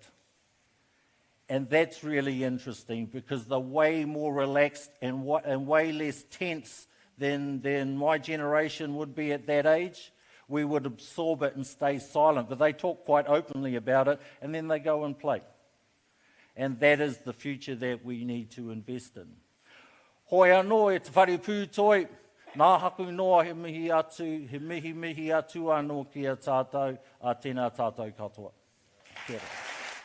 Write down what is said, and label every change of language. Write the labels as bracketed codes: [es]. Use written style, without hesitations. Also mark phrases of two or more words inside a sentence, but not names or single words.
[en] And that's really interesting because they're way more relaxed and way less tense than my generation would be at that age. We would absorb it and stay silent, but they talk quite openly about it, and then they go and play. And that is the future that we need to invest in. [mi] Hoi anō e te whare pūtoi, nā haku noa he mihi atu anō ki a tātou, a tēnā tātou katoa. Kia ora.